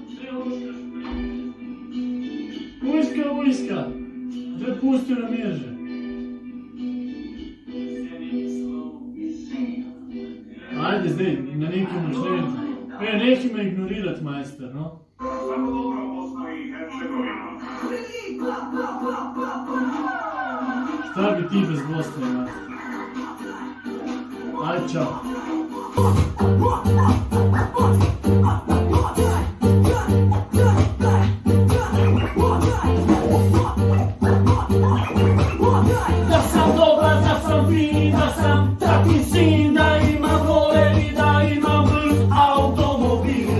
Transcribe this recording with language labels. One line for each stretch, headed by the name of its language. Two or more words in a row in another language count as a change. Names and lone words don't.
Slovenian: Uška. Zdaj pusti na mir že. Ajde zdaj, na nekem način. Nekaj me ignorirati, majster, no?
Bosnian: Šta bi ti bez Bosne, majster? Ajde, čao. Da sam dobra, da sam fin, da sam tati sin, da imam vole i da imam brz automobil.